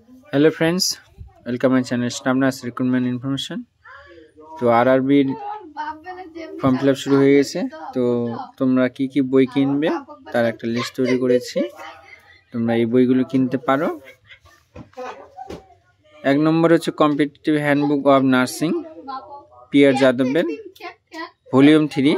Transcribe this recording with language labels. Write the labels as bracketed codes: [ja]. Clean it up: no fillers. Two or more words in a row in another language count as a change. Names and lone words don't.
[en] Hello friends, welcome my channel staff nurse recruitment information. [bn] তো আরআরবির [en] form fill up [bn] শুরু হয়ে গেছে। তো তোমরা কি কি বই কিনবে তার একটা লিস্ট তৈরি করেছি। তোমরা এই বইগুলো কিনতে পারো। এক নম্বর হচ্ছে কম্পিটিটিভ হ্যান্ডবুক অফ নার্সিং, পিয়ার যাদবের ভলিউম 3।